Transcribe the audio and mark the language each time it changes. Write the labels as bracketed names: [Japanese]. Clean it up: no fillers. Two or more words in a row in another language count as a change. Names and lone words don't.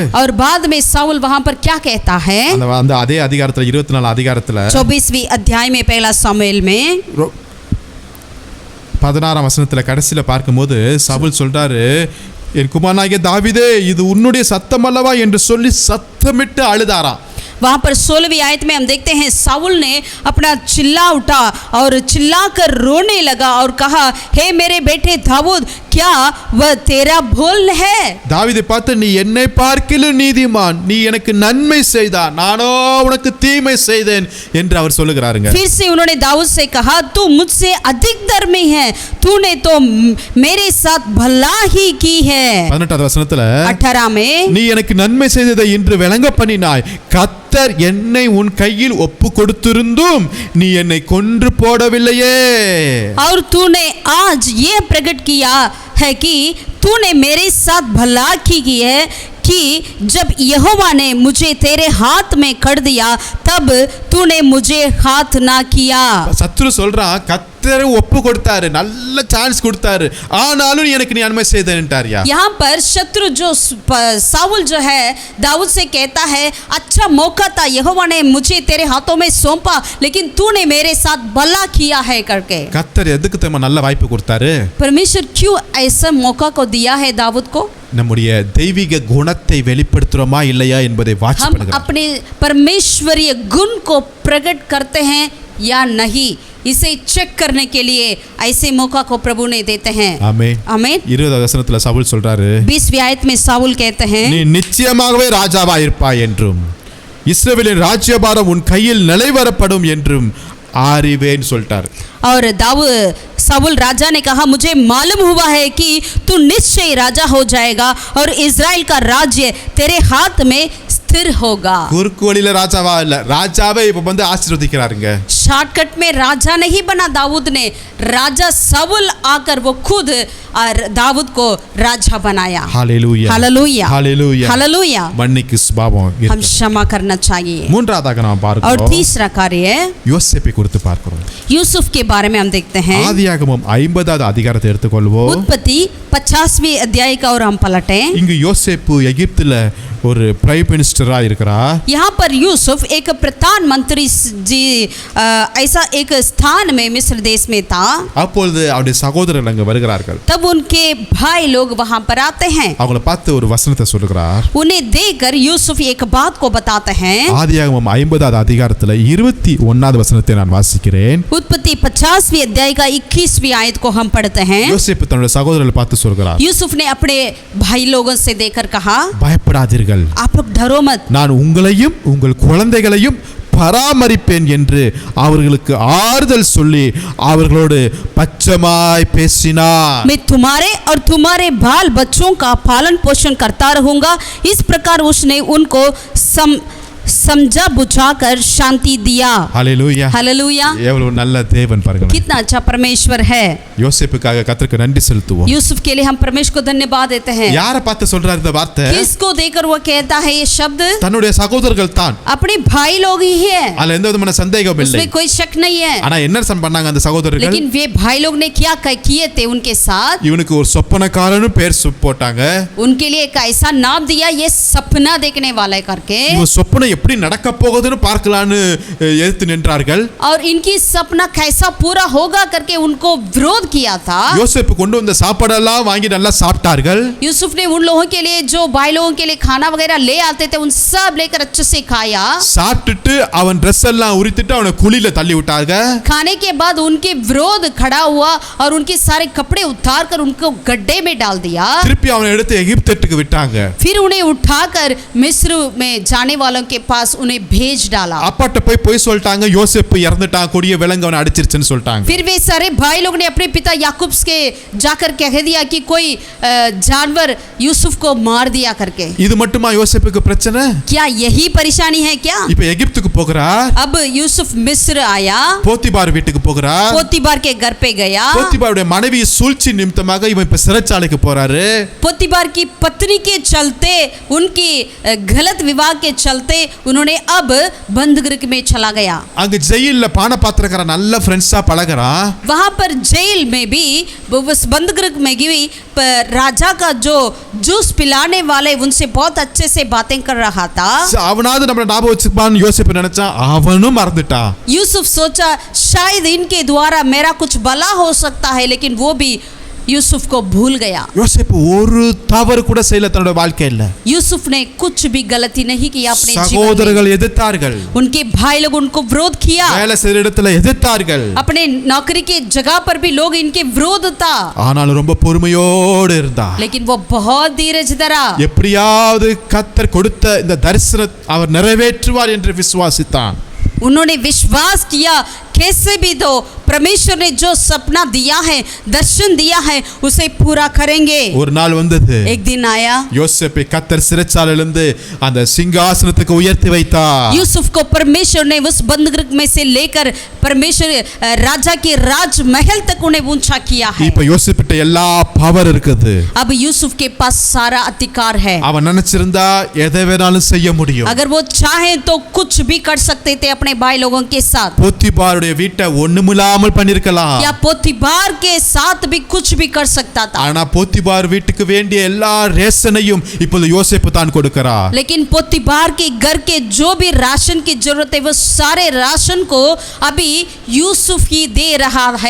[Hindi] और बाद में साउल वहां पर क्या कहता है? [Tamil] அந்த அதே அதிகாரத்துல 24 அதிகாரத்துல [Hindi] 24वीं अध्याय में पहला सामुएल में [Tamil] 16ஆம் வசனத்துல கடைசில பார்க்கும்போது சவுல் சொல்றாரு, என் குமாரனாகிய தாவீதே இது உன்னுடைய சத்தம் அல்லவா என்று சொல்லி சத்தமிட்டு அழுதாராம். [Hindi] वहाँ पर 16वीं आयत में हम देखते हैं साउल ने अपना चिल्ला उठा और चिल्लाकर रोने लगा और कहा, हे मेरे बेटे दाऊद, क्या वह तेरा भूल है? [Tamil] தாவீதை பார்த்து, நீ என்னை பார்க்கிலும் நீதிமான், நீ எனக்கு நன்மை செய்தாய், நானோ உனக்கு தீமை செய்தேன் என்று அவர் சொல்லுகிறாருங்க. [Hindi] फिर से उन्होंने दाऊद से कहा, तू मुझसे अधिक धर्मी है, तूने तो मेरे साथ भला ही की है. [Tamil] 18வது வசனத்துல [Hindi] 18 में [Tamil] நீ எனக்கு நன்மை செய்ததை இன்று விளங்க பண்ணினாய், கர்த்தர் என்னை உன் கையில் ஒப்பு கொடுத்திருந்தும் நீ என்னை கொன்று போடவில்லையே. [Hindi] और तूने आज ये प्रकट किया है कि तूने मेरे साथ भला की है कि जब यहोवा ने मुझे तेरे हाथ में कर दिया तब तूने मुझे हाथ ना किया. [Tamil] சத்துரு சொல்றான், கர்த்தர் ஒப்பு கொடுத்தாரு, நல்ல சான்ஸ் கொடுத்தாரு, ஆனாலும் எனக்கு நீ நன்மை செய்தேன்ட்டாரியா. [Hindi] यहाँ पर शत्रु जो साउल जो है दाऊद से कहता है, अच्छा मौका था, यहोवा ने मुझे तेरे हाथों में सौंपा लेकिन तूने मेरे साथ भला किया है करके. [Tamil] கர்த்தர் எதுக்கு தெரியுமா நல்ல வாய்ப்பு கொடுத்தாரு? [Hindi] परमेश्वर क्यों ऐसा मौका को दिया है दाऊद को? [Tamil] நம்முடைய தெய்வீக குணத்தை வெளிப்படுத்துறோமா இல்லையா என்பதை வாட்ச் [Hindi] हम [Tamil] பண்ணுங்க. [Hindi] अपने परमेश्वरीय गुण को प्रकट करते हैं या नहीं, इसे चेक करने के लिए ऐसे मौका को प्रभु ने देते हैं. [Tamil] ஆமென். [Hindi] आमीन. [Tamil] 20வது வசனத்துல சவுல் சொல்றாரு, [Hindi] 20वीं आयत में साउल कहते हैं, [Tamil] நீ நிச்சயமாகவே ராஜாவாய் இருப்பாய் என்றும் இஸ்ரவேலின் ராஜ்யபாரம் உன் கையில் நிலைவரப்படும் என்றும் அறிவேன் சொல்லிட்டாரு. [Hindi] और साउल राजा ने कहा, मुझे मालूम हुआ है कि तू निश्चय राजा हो जाएगा और इज़राइल का राज्य तेरे हाथ में स्थिर होगा। [Tamil] குறுக்கு வழியில ராஜாவா இல்ல, ராஜாவே இப்ப வந்து ஆசீர்வதிக்கிறாருங்க. [Hindi] शॉर्टकट में राजा नहीं बना दाऊद ने, राजा शाऊल आकर वो खुद दाऊद को राजा बनाया। हालेलुया, हालेलुया, हालेलुया, हालेलुया। [Tamil] மன்னிக்கு சுபாவம் [Hindi] हम [Tamil] இருக்கு. [Hindi] क्षमा करना चाहिए। [Tamil] மூன்றாவதாக நாம் [Hindi] और [Tamil] பார்க்கிறோம், [Hindi] तीसरा कार्य [Tamil] யோசேப்பை குறித்து பார்க்கிறோம். [Hindi] यूसुफ के बारे में हम देखते हैं। [Tamil] ஆதியாகமம் 50வது அதிகாரத்தை எடுத்துக்கொள்வோம். [Hindi] उत्पत्ति 50वीं अध्याय का और हम पलटें। [Tamil] இங்கு யோசேப்பு எகிப்துல ஒரு [English] prime minister [Tamil] இருக்கிறார். [Hindi] यहाँ पर यूसुफ एक प्रधानमंत्री जी ऐसा एक स्थान में मिस्र देश में था। [Tamil] அப்பொழுது அவருடைய சகோதரர்கள் அங்க வருகிறார்கள். [Hindi] तब उनके भाई लोग वहां पर आते हैं। [Tamil] அவங்கள பார்த்து ஒரு வசனத்தை சொல்லுகிறார். [Hindi] उन्हें देखकर यूसुफ एक बात को बताते हैं। [Tamil] ஆதியாகமம் 50வது அதிகாரத்துல 21வது வசனத்தை நான் வாசிக்கிறேன். [Hindi] उत्पत्ति 50वीं अध्याय का 21वीं आयत को हम पढ़ते हैं। [Tamil] யோசேப்பு தன்னுடைய சகோதரர்களை பார்த்து சொல்கிறார், [Hindi] यूसुफ ने अपने भाई लोगों से देखकर कहा, [Tamil] பயப்படாதீர்கள், [Hindi] आप लोग डरो मत, [Tamil] நான் உங்களையும் உங்கள் குழந்தைகளையும் பராமரிப்பேன் என்று அவர்களுக்கு ஆறுதல் சொல்லி அவர்களோடு பச்சமாய் பேசினார். [Hindi] मैं तुम्हारे और तुम्हारे बाल बच्चों का पालन पोषण करता रहूंगा। इस प्रकार उसने उनको समझा बुझाकर शांति दिया। हालेलुया, हालेलुया। [Tamil] எவ்வளவு நல்ல தேவன் பாருங்க. [Hindi] कितना अच्छा परमेश्वर है। [Tamil] யோசேப்புக்காக கர்த்தருக்கு நன்றி செலுத்துவோம். [Hindi] यूसुफ के लिए हम परमेश्वर को धन्यवाद देते हैं। [Tamil] யாரை பார்த்து சொல்றார் இந்த வார்த்தை? [Hindi] किसको देकर वो कहता है ये शब्द? [Tamil] தன்னுடைய சகோதரர்கள் தான். [Hindi] अपने भाई लोग ही है, [Tamil] அதுல எந்த விதமான சந்தேகம் இல்லை. [Hindi] उसमें कोई शक नहीं है। [Tamil] ஆனா என்ன பண்ணாங்க அந்த சகோதரர்கள்? [Hindi] लेकिन वे भाई लोग ने क्या किए थे उनके साथ? [Tamil] இவனுக்கு ஒரு சொப்பனக்காரன்னு பேர் போட்டாங்க. [Hindi] उनके लिए एक ऐसा नाम दिया, ये सपना देखने वाला है करके। [Tamil] இவன் சொப்பனம் எப்படி நடக்க போகுதுன்னு பார்க்கலான்னு எதிர்த்து நின்றார்கள். [Hindi] और इनकी सपना कैसा पूरा होगा करके उनको विरोध किया था। [Tamil] யோசேப்பு கொண்டு வந்த சாப்பாடெல்லாம் வாங்கி நல்லா சாப்பிட்டார்கள். [Hindi] यूसुफ ने उन लोगों के लिए जो भाई लोगों के लिए खाना वगैरह ले आते थे उन सब लेकर अच्छे से खाया। [Tamil] சாப்பிட்டுட்டு அவன் ட்ரெஸ் எல்லாம் உரித்துட்டு அவனை குழியில தள்ளி விட்டாங்க. [Hindi] खाने के बाद उनके विरोध खड़ा हुआ और उनके सारे कपड़े उतार कर उनको गड्ढे में डाल दिया। [Tamil] திருப்பி அவனை எடுத்து எகிப்துக்கு விட்டாங்க. [Hindi] फिर उन्हें उठाकर मिस्र में जाने वालों के पास उन्हें भेज डाला। [Tamil] அப்பாட்ட போய் சொல்லிட்டாங்க, யோசேப்பு இறந்துட்டான், கொடிய விலங்கு அவனை அடிச்சிருச்சுன்னு சொல்லிட்டாங்க. [Hindi] फिर वे सारे भाई लोग ने अपने पिता याकूब के जाकर कह दिया कि कोई जानवर यूसुफ को मार दिया करके। [Tamil] இது மட்டுமா யோசேப்புக்கு பிரச்சனை? [Hindi] क्या यही परेशानी है क्या? [Tamil] இப்ப எகிப்துக்கு போகிறார். [Hindi] अब यूसुफ मिस्र आया, [Tamil] போத்திபார் வீட்டுக்கு போகிறார். [Hindi] पोतीबार के घर पे गया। [Tamil] போத்திபாருடைய மனைவி சூழ்ச்சி நிமித்தமாக இவன் இப்ப சிறைச்சாலைக்கு போறாரு. [Hindi] पोतीबार की पत्नी के चलते, उनकी गलत विवाह के चलते उन्होंने अब बंदगृह में चला गया। [Tamil] அங்க ஜெயில்ல பானபாத்திரக்கார நல்ல ஃப்ரெண்ட்ஸா பழகுறான். [Hindi] वहां पर जेल में भी उस बंदगृह में भी राजा का जो जूस पिलाने वाले उनसे बहुत अच्छे से बातें कर रहा था। [Tamil] அவனாவது நம்மள ஞாபகம் வச்சுப்பான்னு யோசேப்பு நினைச்சான், அவனும் மறந்துட்டான். [Hindi] यूसुफ सोचा शायद इनके द्वारा मेरा कुछ भला हो सकता है, लेकिन वो भी यूसुफ को भूल गया। [Tamil] யோசேப்பு ஒரு தவறு கூட செய்யல தன்னோட வாழ்க்கையில. [Hindi] यूसुफ ने कुछ भी गलती नहीं किया अपने जीवन में। [Tamil] சகோதரர்கள் எதிர்த்தார்கள், [Hindi] उनके भाई लोग उनको विरोध किया, [Tamil] வேலை செய்யற இடத்துல எதிர்த்தார்கள். [Hindi] अपने नौकरी के जगह पर भी लोग इनके विरोध था, [Tamil] ஆனாலும் ரொம்ப பொறுமையோடு இருந்தா. [Hindi] लेकिन वो बहुत धीरज धरा। [Tamil] எப்படியாவது கர்த்தர் கொடுத்த இந்த தரிசனம் அவர் நிறைவேற்றுவார் என்று விசுவாசித்தான். [Hindi] उन्होंने विश्वास किया कैसे भी तो परमेश्वर ने जो सपना दिया है, दर्शन दिया है, उसे पूरा करेंगे। [Tamil] ஒரு நாள் வந்தது, [Hindi] एक दिन आया, [Tamil] யோசேப்பை கர்த்தர் சிறைச்சாலையிலிருந்து அந்த சிங்காசனத்துக்கு உயர்த்தி வைத்தார். [Hindi] यूसुफ को परमेश्वर ने उस बंदगृह में से लेकर परमेश्वर राजा के राजमहल तक उन्हें ऊंचा किया है। [Tamil] இப்ப யோசேப்பிட்ட எல்லா பவர் இருக்குது. [Hindi] अब यूसुफ के पास सारा अधिकार है। [Tamil] அவன் நினைச்சிருந்தா எதை வேணாலும் செய்ய முடியும். [Hindi] अगर वो चाहे तो कुछ भी कर सकते थे अपने भाई लोगों के साथ। [Tamil] போத்திபாருடைய வீட்டை ஒண்ணுமில்லாமல் பண்ணிருக்கலாம். [Hindi] या पोतीबार के साथ भी कुछ भी कर सकता था। [Tamil] ஆனா போத்திபார் வீட்டுக்கு வேண்டிய எல்லா ரேஷனையும் இப்போது யோசேப்பு தான் கொடுக்கிறார். [Hindi] लेकिन पोतीबार के घर के जो भी राशन की जरूरत है वो सारे राशन को अभी यूसुफ ही दे रहा है।